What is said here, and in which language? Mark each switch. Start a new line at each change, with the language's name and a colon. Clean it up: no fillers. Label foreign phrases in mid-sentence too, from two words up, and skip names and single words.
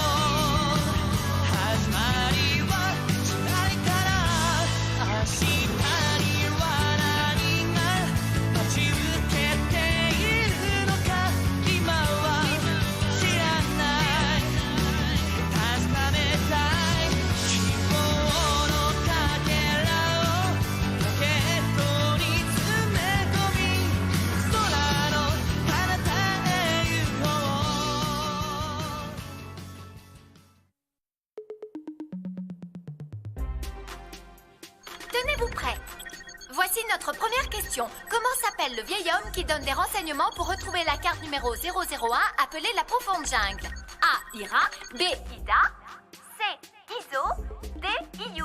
Japanese: 始まりはしないから明日には何が待ち受けているのか今は知らない確かめたい希望のかけらをポケットに詰め込み空の彼方へ行こう
French: Tenez-vous prêts. Voici notre première question. Comment s'appelle le vieil homme qui donne des renseignements pour retrouver la carte numéro 001 appelée la profonde jungle? A. Ira. B. Ida. C. Iso. D. Iyu.